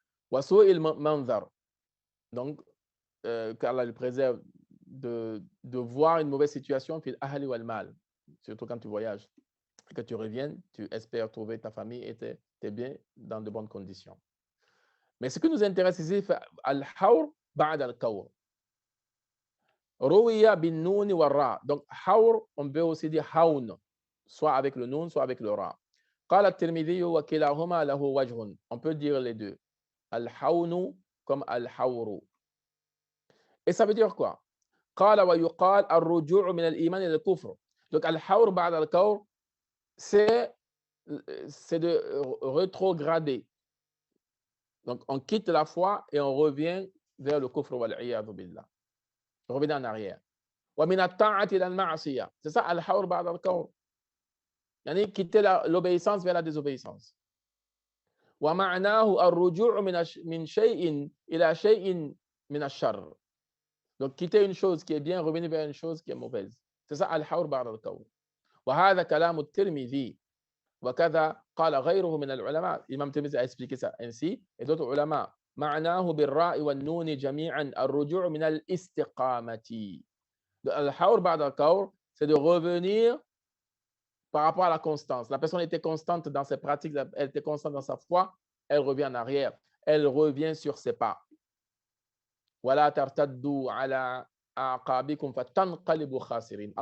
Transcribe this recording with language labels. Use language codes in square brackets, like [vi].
[ar] Wa su'il manzar. [fr] Donc, qu'Allah le préserve de voir une mauvaise situation, fil ahli wal mal, surtout quand tu voyages, et que tu reviennes, tu espères trouver ta famille et tes biens dans de bonnes conditions. Mais ce qui nous intéresse ici, c'est al-hawr ba'd al-kawr. [ar] Ruwiya bin noun wa ra. [fr] Donc, hawr, on peut aussi dire hawn, soit avec le noun, soit avec le ra. [ar] قال الترمذي وكلاهما له وجه. [fr] On peut dire les deux. Al-hawn comme al-hawr. Et ça veut dire quoi? [ar] قال ويقال الرجوع من الإيمان إلى الكفر. [fr] Donc, al-hawr ba'd al-kawr, c'est de rétrograder. Donc, on quitte la foi et on revient vers le kufr wal-'iyadhu billah. On revient en arrière. [ar] ومن الطاعة إلى المعصية. [fr] C'est ça, al-hawr ba'd al-kawr. يعني quitter l'obéissance vers la désobéissance. [ar] ومعناه الرجوع من شيء إلى شيء من الشر. [fr] Donc, quitter une chose qui est bien, revenir vers une chose qui est mauvaise. C'est ça, al-hawr ba'd al-kawr. [ar] وهذا كلام الترمذي وكذا قال غيره من العلماء. [fr] Imam Tirmidhi a expliqué ça ainsi, et d'autres ulama. [ar] معناه بالراء والنون جميعا الرجوع من الاستقامة. [fr] Al-hawr ba'd al-kawr, c'est de revenir par rapport à la constance. La personne était constante dans ses pratiques, elle était constante dans sa foi, elle revient en arrière, elle revient sur ses pas. [ar] وَلَا تَرْتَدُّوا عَلَىٰ أَعْقَابِكُمْ فَتَنْقَلِبُوا خَاسِرِينَ.